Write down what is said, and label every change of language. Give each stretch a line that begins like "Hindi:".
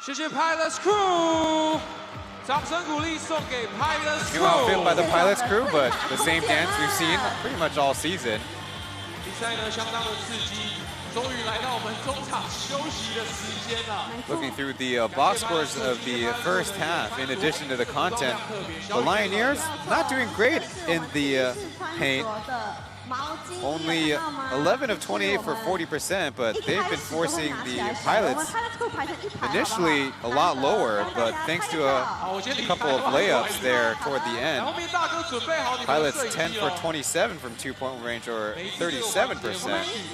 Chinese: Pilots Crew， 掌声鼓励送给 Pilots
English: New outfit by Crew。 the Pilots crew, but the same dance we've seen pretty much all season.
Chinese: 比赛呢相当的刺激，终于来到我们中场休息的时间了。
English: Looking through the box scores of the first half, in addition to the content, the Lioneers not doing great in the paint. Only 11 of 28 for 40%, but they've been forcing the Pilots initially a lot lower, but thanks to a couple of layups there toward the end, Pilots 10 for 27 from two-point range, or 37%.